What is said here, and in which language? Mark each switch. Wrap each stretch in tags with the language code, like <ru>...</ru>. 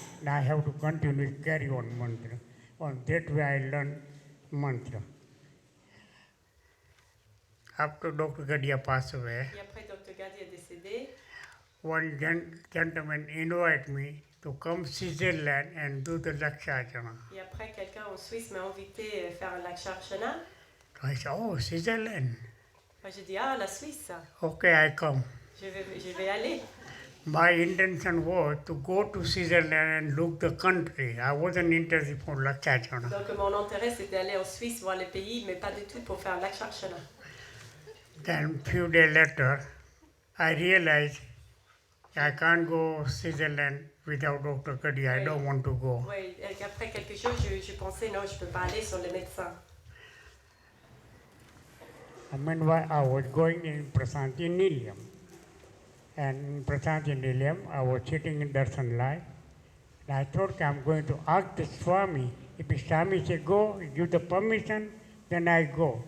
<en>And I have to continue to carry on mantra. On that way I learned mantra. After Dr. Gadia passed away,</en> <fr>Et après Dr. Gadi est décédé,</fr> <en>one gentleman invited me to come Switzerland and do the Laksharchana.</en> <fr>et après quelqu'un en Suisse m'a invité à faire un Laksharchana.</fr> <en>So I said, oh, Switzerland.</en> <fr>Moi j'ai dit, ah, la Suisse,</fr> <en>Okay, I come.</en> <fr>je vais aller.</fr> <en>My intention was to go to Switzerland and look the country. I wasn't interested for Laksharchana.</en> <fr>Donc mon intérêt c'était d'aller en Suisse voir le pays, mais pas du tout pour faire Laksharchana.</fr> <en>Then few days later, I realized I can't go Switzerland without Dr. Gadia. I don't want to go.</en> <fr>Oui, et après quelque chose, je pensais, non, je ne peux pas aller sans le médecin.</fr> <en>And meanwhile, I was going in Prasanti Nilayam. And in Prasanti Nilayam, I was sitting in Darshan Lai. And I thought I'm going to ask the Swami. If the Swami said go, give the permission, then I go.</en>